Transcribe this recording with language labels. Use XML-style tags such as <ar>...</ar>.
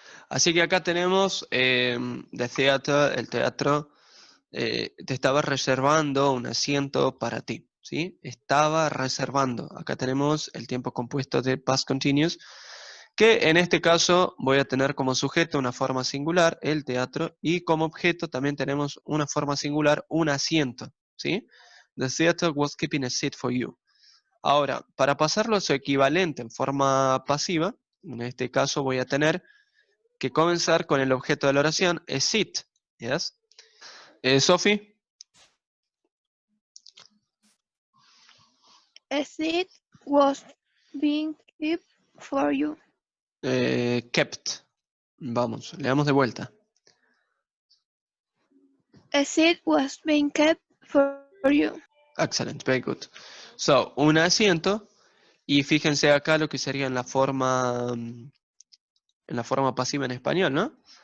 <es>Así que acá tenemos</es> <en>the theater,</en> <es>el teatro, te estaba reservando un asiento para ti, ¿sí? Estaba reservando. Acá tenemos el tiempo compuesto de past continuous, que en este caso voy a tener como sujeto una forma singular, el teatro, y como objeto también tenemos una forma singular, un asiento, ¿sí?</es> <en>The theater was keeping a seat for you.</en> <es>Ahora, para pasarlo a su equivalente en forma pasiva, en este caso voy a tener que comenzar con el objeto de la oración, es sit, ¿yes? Sophie.</es> <en>A seat was being kept for you.</en> <es>Kept. Vamos, leamos de vuelta.</es> <en>A seat was being kept for you. Excellent, very good.</en> <es>So, un asiento, y fíjense acá lo que sería en la forma pasiva en español, ¿no?</es>